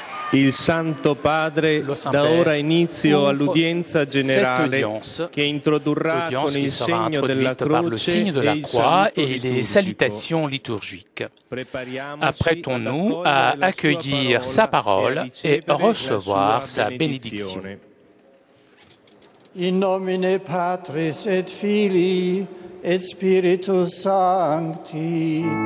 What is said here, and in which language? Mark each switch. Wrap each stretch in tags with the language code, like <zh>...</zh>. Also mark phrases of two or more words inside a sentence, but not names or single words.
<it>Il Santo Padre</it> <fr>le</fr> <it>dà</it> <fr>Saint-Père</fr> <it>ora inizio</it> <fr>ouvre</fr> <it>all'udienza</it> <fr>cette</fr> <it>generale</it> <fr>audience,</fr> <it>che introdurrà</it> <fr>audience</fr> <it>con</it> <fr>qui</fr> <it>il</it> <fr>sera</fr> <it>segno della</it> <fr>introduite par le signe</fr> <it>croce</it> <fr>de</fr> <it>e</it> <fr>la</fr> <it>il</it> <fr>croix</fr> <it>saluto</it> <fr>et les</fr> <it>liturgico.</it> <fr>salutations liturgiques.</fr> <it>Prepariamoci ad</it> <fr>Apprêtons-nous à</fr> <it>accogliere la sua</it> <fr>accueillir sa</fr> <it>parola</it> <fr>parole</fr> <it>e a</it> <fr>et</fr> <it>ricevere la</it> <fr>recevoir</fr> <it>sua</it> <fr>sa bénédiction.</fr> <it>benedizione.</it> <la>In nomine Patris et Filii et Spiritus Sancti.</la>